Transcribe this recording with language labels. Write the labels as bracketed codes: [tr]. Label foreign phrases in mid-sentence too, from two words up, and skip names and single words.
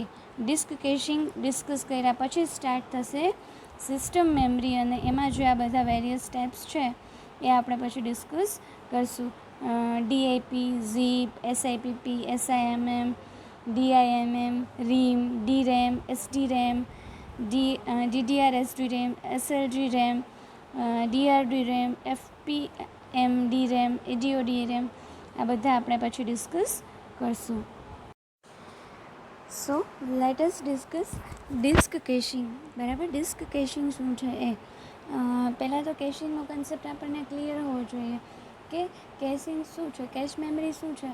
[en] disk caching discuss [gu] કર્યા પછી સ્ટાર્ટ થશે [en] system memory, [gu] અને એમાં જે આ બધા [en] various steps [gu] છે એ આપણે પછી ડિસ્કસ કરશું. [en] DIP, ZIP, SIPP, SIMM, DIMM, RAM, DRAM, SD RAM, DDR SD RAM, SLG RAM, DRD RAM, FPM DRAM, ADO DRAM, [gu] આ બધા આપણે પછી ડિસ્કસ કરશું. [en] So let us discuss disk caching. [gu] બરાબર, [en] disk caching [gu] શું છે એ. પહેલાં તો કેશિંગનો કન્સેપ્ટ આપણને ક્લિયર હોવો જોઈએ કે કેશિંગ શું છે, [en] cache memory [gu] શું છે.